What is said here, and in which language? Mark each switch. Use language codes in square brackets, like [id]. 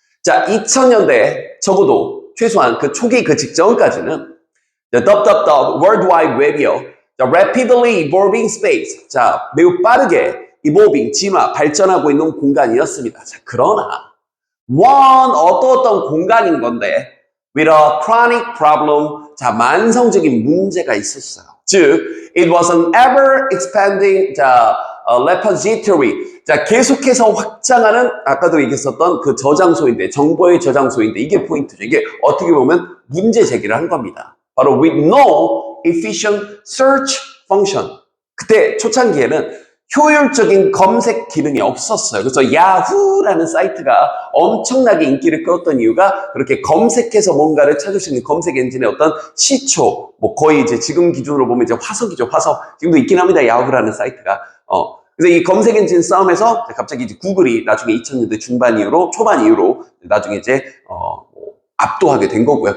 [ko] 자, 2000년대 적어도 최소한 그 초기 그 직전까지는 World Wide Web이요. [en] Rapidly evolving space. [ko] 자, 매우 빠르게 evolving, 진화, 발전하고 있는 공간이었습니다. 자, 그러나 어떤 공간인 건데 [en] with a chronic problem. [ko] 자, 만성적인 문제가 있었어요. [en] 즉, it was an ever expanding repository. [ko] 자, 계속해서 확장하는 아까도 얘기했었던 그 저장소인데, 정보의 저장소인데 이게 포인트죠. 이게 어떻게 보면 문제 제기를 한 겁니다. [en] 바로 with no efficient search function. [ko] 그때 초창기에는 효율적인 검색 기능이 없었어요. 그래서 야후라는 사이트가 엄청나게 인기를 끌었던 이유가 그렇게 검색해서 뭔가를 찾을 수 있는 검색 엔진의 어떤 시초, 뭐 거의 이제 지금 기준으로 보면 이제 화석이죠, 화석. 지금도 있긴 합니다, 야후라는 사이트가. 그래서 이 검색 엔진 싸움에서 갑자기 이제 구글이 나중에 2000년대 중반 이후로, 초반 이후로 나중에 이제, 압도하게 된 거고요.